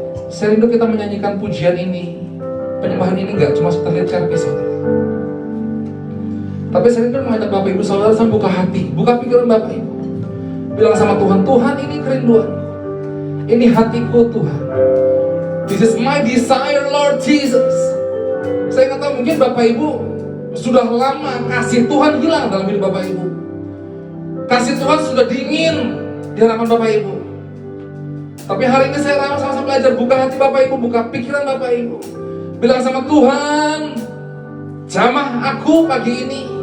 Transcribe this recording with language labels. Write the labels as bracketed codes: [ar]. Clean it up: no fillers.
[id] Saya rindu kita menyanyikan pujian ini, penyembahan ini gak cuma sekedar lihat service, saudara. Tapi saya rindu mengajak Bapak Ibu saudara, buka hati, buka pikiran Bapak Ibu. Bilang sama Tuhan, Tuhan ini kerinduan, ini hatiku Tuhan. [en] This is my desire Lord Jesus. [id] Saya nggak tahu, mungkin Bapak Ibu sudah lama kasih Tuhan hilang dalam hidup Bapak Ibu. Kasih Tuhan sudah dingin di hadapan Bapak Ibu. Tapi hari ini saya sama-sama belajar, buka hati Bapak Ibu, buka pikiran Bapak Ibu. Bilang sama Tuhan, jamah aku pagi ini.